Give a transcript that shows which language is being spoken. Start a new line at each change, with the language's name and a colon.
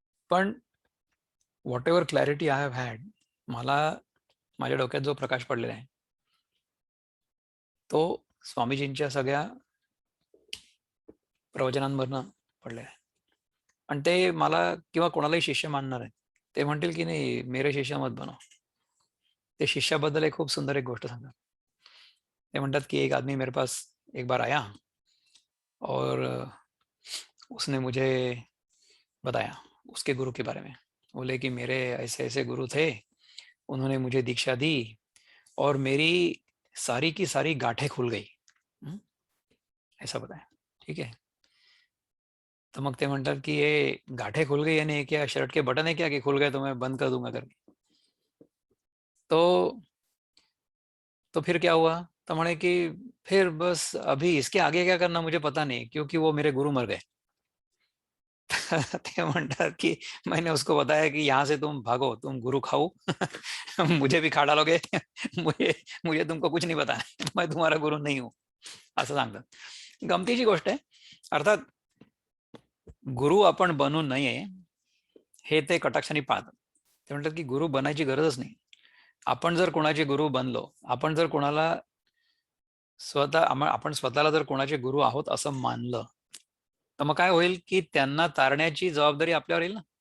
Marathi: पण
English: whatever clarity I have had,
Marathi: मला माझ्या डोक्यात जो प्रकाश पडलेला आहे तो स्वामीजींच्या सगळ्या प्रवचनांवरनं पडलेला आहे. आणि ते मला किंवा कोणालाही शिष्य मानणार आहेत, ते म्हणतील की नाही
Hindi: मेरे शिष्य मत बनो.
Marathi: ते शिष्याबद्दल एक खूप सुंदर एक गोष्ट सांगतात. ते म्हणतात की
Hindi: एक आदमी मेरे पास एक बार आया और उसने मुझे बताया उसके गुरु के बारे में. बोले कि मेरे ऐसे ऐसे गुरु थे, उन्होंने मुझे दीक्षा दी और मेरी सारी की सारी गांठें खुल गई. ऐसा बताया. ठीक है.
Marathi: तो मग ते म्हणतात की
Hindi: ये गांठें खुल गई यानी क्या शर्ट के बटन है क्या कि खुल गए तो मैं बंद कर दूंगा करके. तो फिर क्या हुआ?
Marathi: तो म्हणे की
Hindi: फिर बस अभी इसके आगे क्या करना मुझे पता नहीं, क्योंकि वो मेरे गुरु मर गए.
Marathi: ते म्हणतात की
Hindi: मैंने उसको बताया कि यहाँ से तुम भागो, तुम गुरु खाओ. मुझे भी खा डालोगे. मुझे मुझे तुमको कुछ नहीं बताना है, मैं तुम्हारा गुरु नहीं हूँ,
Marathi: असं सांगतात. गमतीची गोष्ट आहे. अर्थात गुरु आपण बनू नये हे ते कटाक्षाने पाहतात. ते म्हणतात की गुरु बनायची गरजच नाही. आपण जर कोणाचे गुरु बनलो, आपण जर कोणाला आपण स्वतःला जर कोणाचे गुरु आहोत असं मानलं, तर मग काय होईल की त्यांना तारण्याची जबाबदारी आपल्यावर येईल ना.